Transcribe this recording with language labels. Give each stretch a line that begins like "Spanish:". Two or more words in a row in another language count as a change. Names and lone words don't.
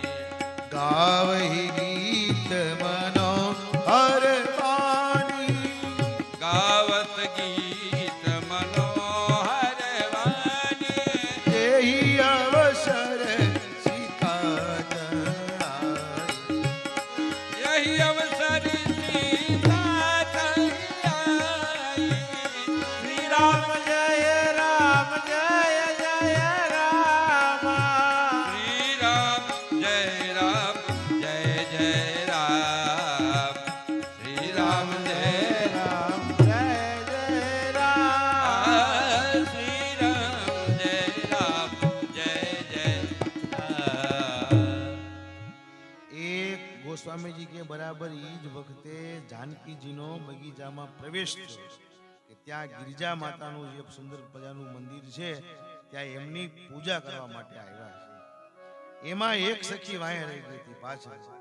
Awadhi: गावही गीत मनो हर पानी, गावत गीत मनोहर वाणी. तेही अवसर सीता आई, यही अवसर सीता तही आई. श्री राम जय राम जय जय राम. श्री राम जय राम जय जय राम. श्री राम जय राम जय जय राम. श्री राम जय राम जय जय राम.
Gujarati: એક ગોસ્વામીજી કે બરાબર ઈ જ વખતે જાનકીજીનો બગીચામાં પ્રવેશ થયો કે ત્યાં ગિરિજા માતાનું જે સુંદર મજાનું મંદિર છે ત્યાં એમની પૂજા કરવા માટે આવ્યા છે. એમાં એક સખી વાંહે રહી ગઈ હતી પાછળ.